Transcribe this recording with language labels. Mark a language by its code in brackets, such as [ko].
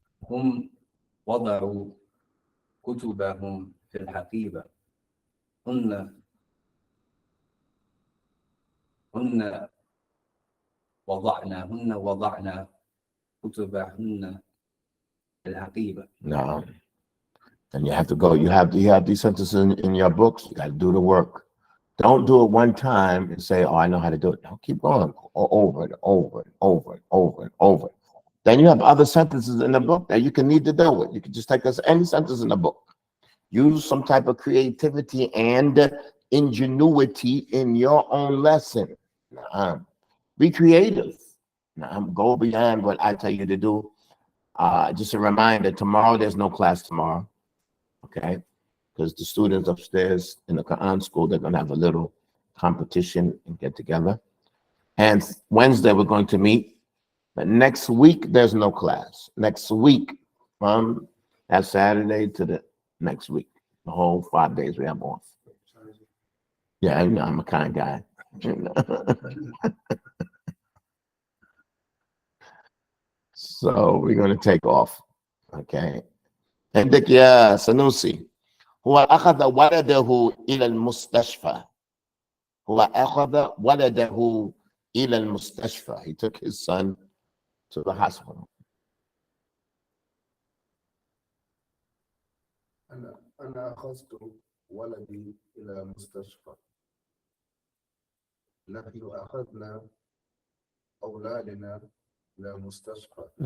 [ar] هم وضعوا كتبهم في الحقيبة. هن وضعنا كتبهن في الحقيبة. [en] No. And you have to go. You have these sentences in your books. You got to do the work. Don't do it one time and say, "Oh, I know how to do it." No, keep going over and over and over and over and over. Then you have other sentences in the book that you can need to do with. You can just take us any sentence in the book. Use some type of creativity and ingenuity in your own lesson. Be creative. Go beyond what I tell you to do. Just a reminder, tomorrow there's no class tomorrow. Okay? Because the students upstairs in the Quran school, they're going to have a little competition and get together. And Wednesday we're going to meet. But next week, there's no class. Next week, from that Saturday to the next week, the whole 5 days we have off. Yeah, I'm a kind guy. So we're going to take off. Okay. [ar] عندك يا سنوسي هو أخذ ولده إلى المستشفى. هو أخذ ولده إلى المستشفى. [en] He took his son to the hospital. [ar] أنا أخذت ولدي إلى المستشفى. نحن أخذنا أولادنا إلى المستشفى.